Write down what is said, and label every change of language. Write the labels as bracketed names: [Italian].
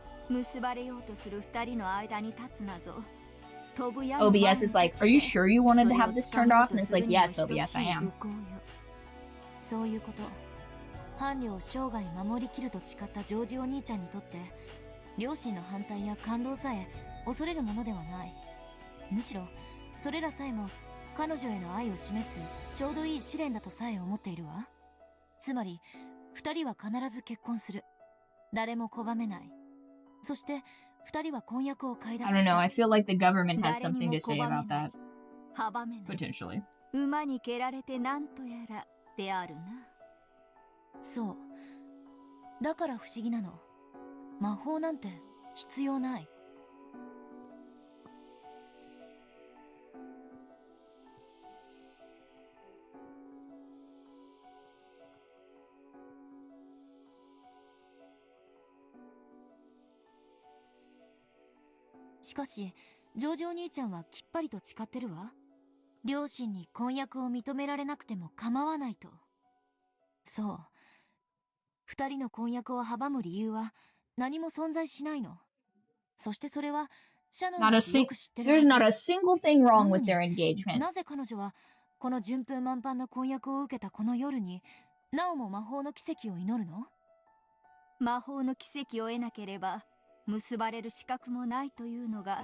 [Japanese] 結ばれようとする二人の間に立つなぞ。 [English] OBS is like, are you sure you wanted to have this turned off? And it's like, yes, OBS, I am. [Japanese] そういうこと。伴侶を生涯守りきると誓ったジョージお兄ちゃんにとって、両親の反対や感動さえ恐れるものではない。むしろそれらさえも彼女への愛を示すちょうどいい試練だとさえ思っているわ。つまり二人は必ず結婚する。誰も拒めない。そして二人は婚約を快諾した。 [English] I don't know, I feel like the government has something to say about that. [Japanese] 阻めない。 [English] Potentially. [Japanese] 馬に蹴られてなんとやらであるな。そう。だから不思議なの。魔法なんて必要ない。しかし、ジョージお兄ちゃんはきっぱりと誓ってるわ。両親に婚約を認められなくても構わないと。そう。二人の婚約を阻む理由は何も存在しないの。そしてそれはシャノンがよく知ってるはず。 [English] There's not a single thing wrong with their engagement. [Japanese] なぜ彼女はこの順風満帆な婚約を受けたこの夜になおも魔法の奇跡を祈るの？魔法の奇跡を得なければ結ばれる資格もないというのが。